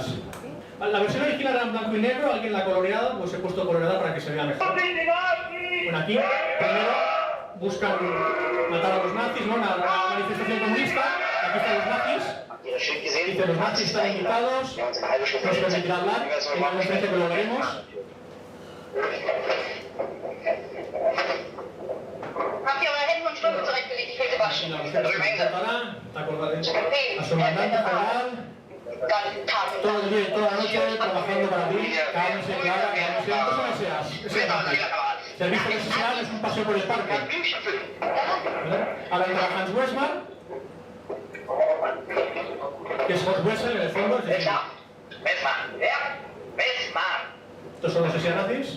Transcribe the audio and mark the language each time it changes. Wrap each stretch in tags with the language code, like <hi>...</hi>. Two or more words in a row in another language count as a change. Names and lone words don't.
<es>La versión original era en blanco y negro, alguien la coloreada, pues he puesto coloreada para que se vea mejor. Bueno, aquí primero buscan matar a los nazis, ¿no? La manifestación comunista, aquí están los nazis. Dice, los nazis están invitados, no se permitirá hablar, en la conferencia que lo veremos.</es> <de>Habt ihr eure Hände und Stunden zurechtgelegt? Ich will sie waschen.</de> <es>A su comandante federal, todo el día y toda la noche trabajando para ti, cálmese, Clara, cálmese. ¿Cuántos son eseas? Servicio de eseas es un paseo por el parque. Ahora entra Hans Westmar, que es Horst Wessel en el fondo, es decir, estos son los eseas nazis.</es>